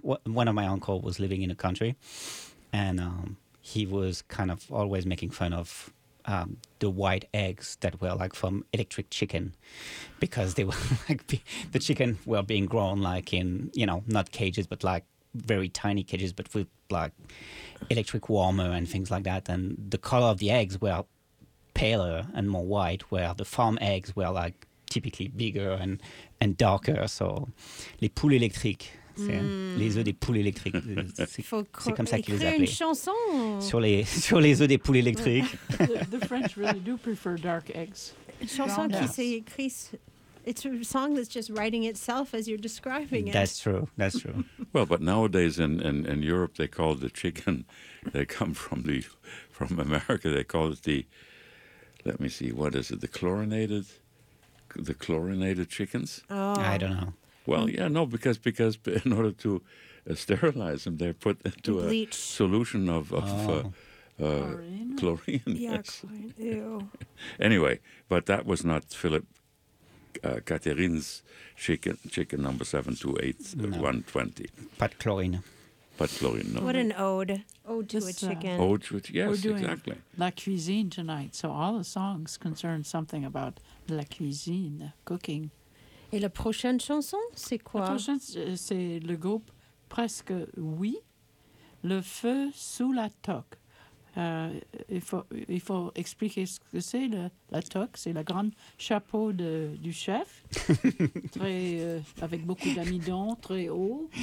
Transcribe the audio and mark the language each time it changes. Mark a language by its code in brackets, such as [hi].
[en] One of my uncle was living in the country, and he was kind of always making fun of the white eggs that were like from electric chicken, because they were like the chicken were being grown like in, you know, not cages, but like very tiny cages, but with like electric warmer and things like that. And the color of the eggs were paler and more white, where the farm eggs were like typically bigger and darker. [fr] So, les poules électriques, les œufs des poules électriques. C'est comme ça qu'ils les appellent. Une chanson sur les œufs des poules électriques. [en] The French really do prefer dark eggs. [fr] Une chanson qui s'est écrite. [en] It's a song that's just writing itself as you're describing it. That's true. That's true. Well, but nowadays in Europe they call the chicken. They come from America. They call it the. Let me see. What is it? The chlorinated chickens? Oh. I don't know. Well, yeah, no, because in order to sterilize them, they're put into bleach. A solution of chlorine. Yeah, yes. Chlorine. Ew. Anyway, but that was not Philip Catherine's chicken number 728120. But chlorine. What an ode. Ode to a chicken. [fr] La cuisine [en] tonight. So all the songs concern something about la cuisine, cooking. [fr] Et la prochaine chanson, c'est quoi? La prochaine, c'est le groupe Presque Oui, Le Feu sous la Toque. Il faut expliquer ce que c'est, la toque. C'est le grand chapeau du chef, avec beaucoup d'amidon, très haut.